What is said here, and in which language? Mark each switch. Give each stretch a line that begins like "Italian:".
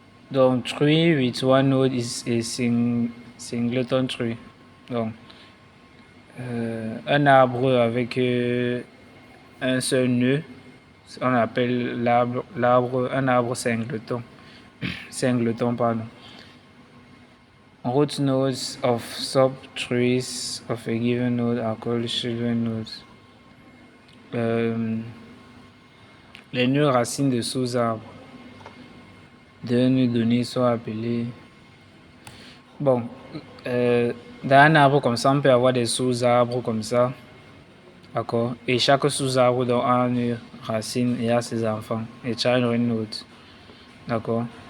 English: Donc, tree with one node is a singleton tree.
French: Donc, un arbre avec un seul nœud, on appelle l'arbre un arbre singleton. Singleton, pardon.
English: Root nodes of subtrees of a given node are called children nodes.
French: Les nœuds racines de sous-arbres d'un nœud donné sont appelés. Bon, dans un arbre comme ça, on peut avoir des sous-arbres comme ça. D'accord. Et chaque sous-arbre a un nœud racine et a ses enfants. Et child node. D'accord.